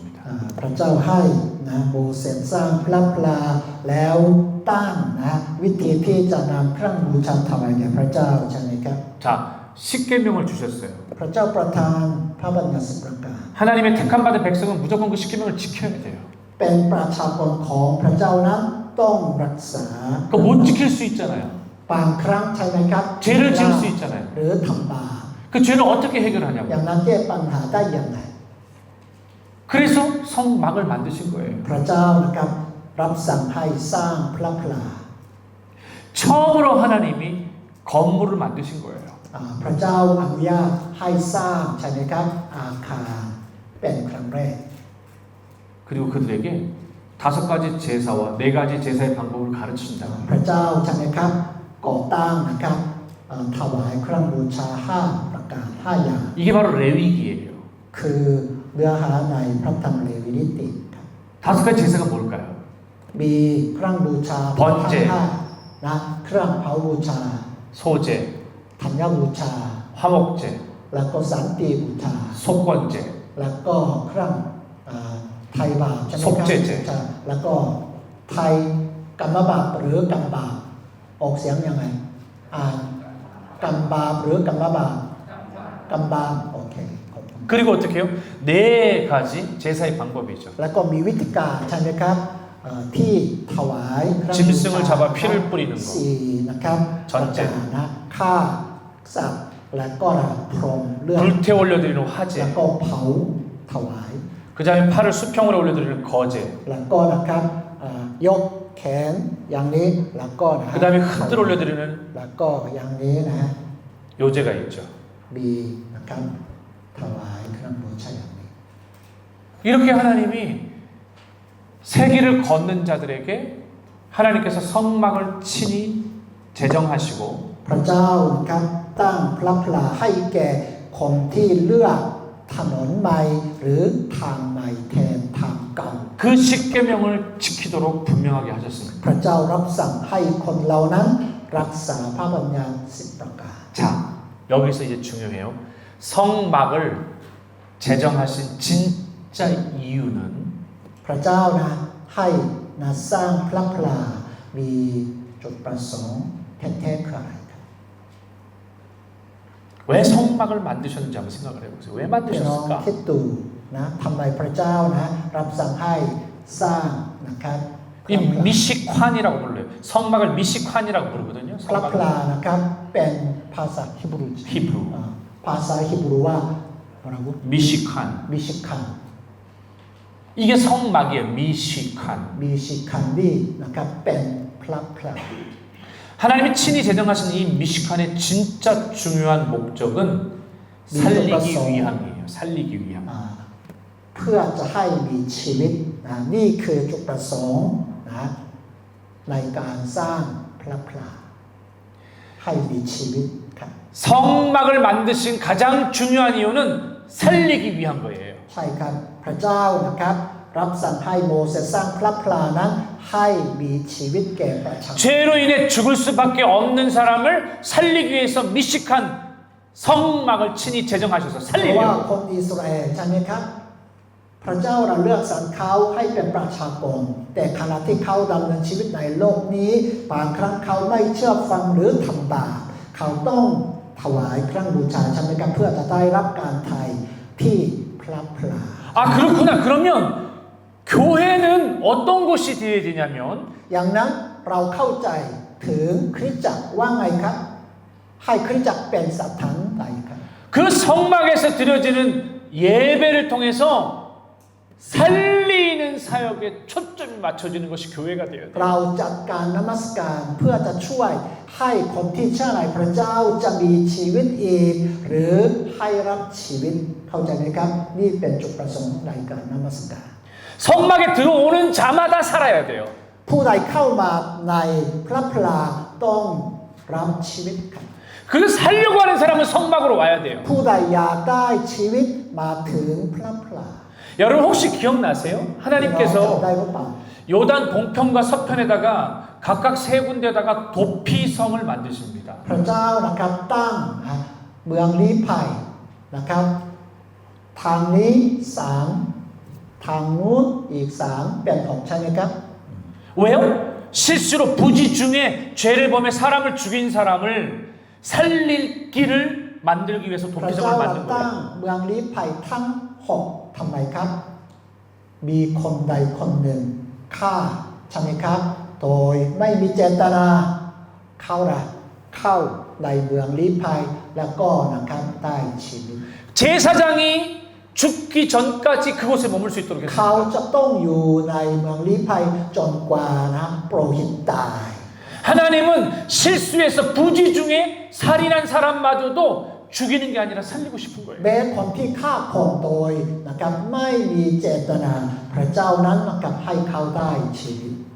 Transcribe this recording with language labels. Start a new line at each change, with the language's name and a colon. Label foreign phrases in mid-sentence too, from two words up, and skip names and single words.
Thai: พระเจ้าให้นะโมเสสสร้างพระพลาแล้วตั้งนะวิธีที่จะนำเครื่องบูชาถวายแด่พระเจ้าใช่ไหมครับ
Korean: 자, 십계명을 주셨어요.
Thai: พระเจ้าประทานพระบัญญัติ10ประการ
Korean: 하나님의 택함 받은 백성은 무조건 그 십계명을 지켜야 돼요.
Thai: เป็นประชากรของพระเจ้านั้นต้องรักษา
Korean: 그거 못 지킬 수 있잖아요.
Thai: บางครั้งใช่ไหมครับ
Korean: 죄를 지을 수 있잖아요.
Thai: หรือทำบาป
Korean: 그 죄를 어떻게
Thai: อย่า
Korean: 해결하냐고.
Thai: งนั้นแก้ปัญหาได้อย่างไร
Korean: 그래서 성막을 만드신 거예요.
Thai: พระเจ้านะครับรับสั่งให้สร้างพระพลา
Korean: 처음으로 하나님이 건물을 만드신 거예요.
Thai: พระเจ้าอนุญาตให้สร้างใช่ไหมครับอาคารเป็นครั้งแรก
Korean: 그리고 그들에게 5가지 제사와 4가지 제사의 방법을 가르친다.
Thai: พระเจ้าใช่ไหมครับก่อตั้งนะครับถวายเครื่องบูชา5ประการ5อย่าง
Korean: 이게 바로 레위기예요.
Thai: คือเนื้อหาในพระธรรมเลวีนิติครับ
Korean: 5가지 제사가 뭘까요?
Thai: มีเครื่องบูชา
Korean: 번제
Thai: นะเครื่องเผาบูชา
Korean: 소제,
Thai: ธัญบูชา
Korean: 화목제,
Thai: แล้วก็สันติบูชา
Korean: 속건제,
Thai: แล้วก็เครื่องไทยบาปใช่ไหม ศพ ครับ เจ แล้วก็ไทยกรรมบาปหรือกรรมบาปออกเสียงยังไงกรรมบาปหรือกรรมบาปกรรมบาปโอเคขอบคุณ
Korean: 그리고 어떻게 해요? 4가지 제사의 방법이죠.
Thai: แล้วก็มีวิธีการใช่ไหมครับที่ถวายเครื่องบูชา
Korean: 짐승을 잡아 피를 뿌리는 거.
Thai: 4 นะครับ
Korean: 전제
Thai: ประการนะฆ่าสัตว์และก็พรมเลือด
Korean: 불태 올려드리는
Thai: แล้ว
Korean: 화제,
Thai: ก็เผาถวาย
Korean: 그 다음에 팔을 수평으로 올려드리는 거제,
Thai: แล้วก็นะครับยกแขนอย่างนี้แล้วก็นะ
Korean: 그 다음에 흔들어 올려드리는
Thai: แล้วก็อย่างนี้นะฮะ
Korean: 요제가 있죠.
Thai: มีนะครับถวายเครื่องบูชาอย่างนี้
Korean: 이렇게 하나님이 세기를 걷는 자들에게 하나님께서 성막을 친히 제정하시고
Thai: พระเจ้านะครับตั้งพระพลาให้แก่คนที่เลือกถนนใหม่หรือทางใหม่แทนทางเก่า
Korean: 그 십계명을 지키도록 분명하게 하셨습니다.
Thai: พระเจ้ารับสั่งให้คนเหล่านั้นรักษาพระบัญญัติ10ประการ
Korean: 자, 여기서 이제 중요해요. 성막을 제정하신 진짜 이유는
Thai: พระเจ้านะให้นะสร้างพระพลามีจุดประสงค์แท้ๆคืออะไรครับ
Korean: 왜 성막을 만드셨는지 한번 생각을 해보세요. 왜
Thai: พี่น้อง
Korean: 만드셨을까?
Thai: คิดดูนะทำไมพระเจ้านะรับสั่งให้สร้างนะครับ
Korean: 이 미시칸이라고 불러요. 성막을 미시칸이라고 부르거든요.
Thai: พระพ
Korean: 성막을.
Thai: ลานะครับเป็นภาษาฮิบรู
Korean: 히브루.
Thai: ภาษาฮิบรูว่าอะไรวะ
Korean: 미시칸.
Thai: มิชิคัน
Korean: 이게 성막이에요. 미시칸.
Thai: มิชิคันนี่นะครับเป็นพระพลา
Korean: 하나님이 친히 제정하신 이 미시칸의 진짜 중요한 목적은 살리기 위함이에요. 살리기 위함.
Thai: เพื่อจะให้มีชีวิตนะนี่คือจุดประสงค์นะในการสร้างพระพลาให้มีชีวิตครับ
Korean: 성막을 만드신 가장 중요한 이유는 살리기 위한 거예요.
Thai: ใช่ครับพระเจ้านะครับรับสั่งให้โมเสสสร้างพระพลานั้นให้มีชีวิตแก่ประชาชน
Korean: 죄로 인해 죽을 수밖에 없는 사람을 살리기 위해서 미식한 성막을 친히 제정하셔서
Thai: เพราะว่า
Korean: 살리려고.
Thai: คนอิสราเอลใช่ไหมครับพระเจ้าเราเลือกสรรเขาให้เป็นประชากรแต่ขณะที่เขาดำเนินชีวิตในโลกนี้บางครั้งเขาไม่เชื่อฟังหรือทำบาปเขาต้องถวายเครื่องบูชาใช่ไหมครับเพื่อจะได้รับการไถ่ที่พระพลา
Korean: 아 그렇구나. 그러면 교회는 어떤 곳이 되어야 되냐면
Thai: อย่างนั้นเราเข้าใจถึงคริสตจักรว่าไงครับให้คริสตจักรเป็นสถานใดครับ
Korean: 그 성막에서 드려지는 예배를 통해서 살리는 사역에 초점이 맞춰지는 것이 교회가 되어야 돼요.
Thai: เราจัดการนมัสการเพื่อจะช่วยให้คนที่เชื่อในพระเจ้าจะมีชีวิตอีกหรือให้รับชีวิตเข้าใจไหมครับนี่เป็นจุดประสงค์ในการนมัสการ
Korean: 성막에 들어오는 자마다 살아야 돼요.
Thai: ผู้ใดเข้ามาในพระพลาต้องรับชีวิตครับ
Korean: 그 살려고 하는 사람은 성막으로 와야 돼요.
Thai: ผู้ใดอยากได้ชีวิตมาถึงพระพลา
Korean: 여러분 혹시 기억나세요?
Thai: เราจำ
Korean: 하나님께서
Thai: ได้หรือเปล่า
Korean: 요단 동편과 서편에다가 각각 세 군데다가 도피성을 만드십니다.
Thai: พระเจ้านะครับตั้งเมืองลี้ภัยนะครับทางนี้3ทางนู้นอีก3เป็นของใช่ไหมครับ
Korean: 왜요? 실수로 부지 중에 죄를 범해 사람을 죽인 사람을 살릴 길을 만들기 위해서
Thai: พระ
Korean: 도피성을
Thai: เจ้า
Korean: 만든
Thai: ตั้ง
Korean: 거예요.
Thai: เมืองลี้ภัยทั้ง6ทำไมครับ มีคนใดคนหนึ่งฆ่าใช่ไหมครับ โดยไม่มีเจตนาเข้าในเมืองลี้ภัยแล้วก็นะครับได้ชีวิต
Korean: 제사장이 죽기 전까지 그곳에 머물 수 있도록
Thai: เขา
Korean: 했습니다.
Thai: จะต้องอยู่ในเมืองลี้ภัยจนกว่านะโปรหิตตาย
Korean: 하나님은 실수해서 부지 중에 살인한 사람마저도 죽이는 게 아니라 살리고 싶은 거예요.
Thai: แม้คนที่ฆ่าคนโดยนะครับไม่มีเจตนาพระเจ้านั้นนะครับให้เขาได้ชีวิต